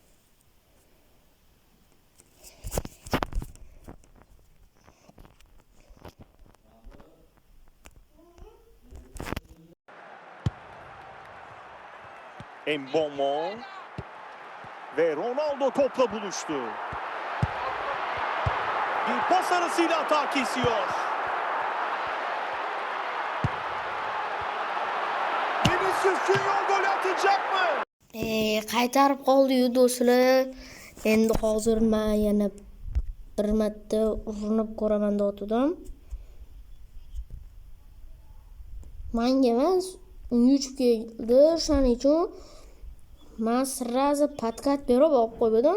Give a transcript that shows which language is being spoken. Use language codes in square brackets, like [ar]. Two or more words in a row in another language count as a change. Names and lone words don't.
[tr] Mbeumo. Ve Ronaldo topla buluştu. Bir pas arasıyla hata kesiyor. Vinicius Junior gol atacak mı? [uz] Qaytarib qoldi-yu do'stlar. Endi hozir men yana bir marta urinib ko'raman deb Menga emas, YouTube keldi, shuning uchun men sразу podkat berib olib qo'ydim.